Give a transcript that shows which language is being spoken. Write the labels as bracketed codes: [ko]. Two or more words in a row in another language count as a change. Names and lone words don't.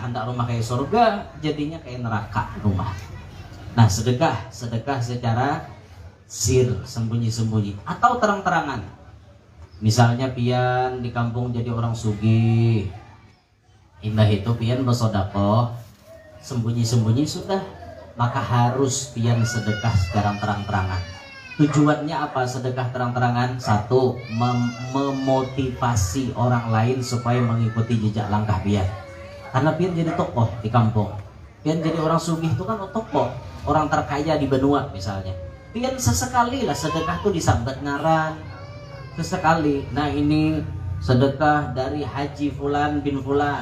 [id] Hendak rumah kayak surga, jadinya kayak neraka rumah. Nah sedekah secara sir, sembunyi-sembunyi atau terang-terangan. Misalnya pian di kampung jadi orang sugih, indah itu pian bersedekah sembunyi-sembunyi sudah, maka harus pian sedekah secara terang-terangan. Tujuannya apa sedekah terang-terangan? Satu, memotivasi orang lain supaya mengikuti jejak langkah pian. Karena pian jadi tokoh di kampung, pian jadi orang sugih itu kan tokoh, orang terkaya di benua misalnya. [bjn] Pian sesekali lah sedekah tuh disambat ngaran, sesekali. [id] Nah ini sedekah dari Haji Fulan bin Fulan.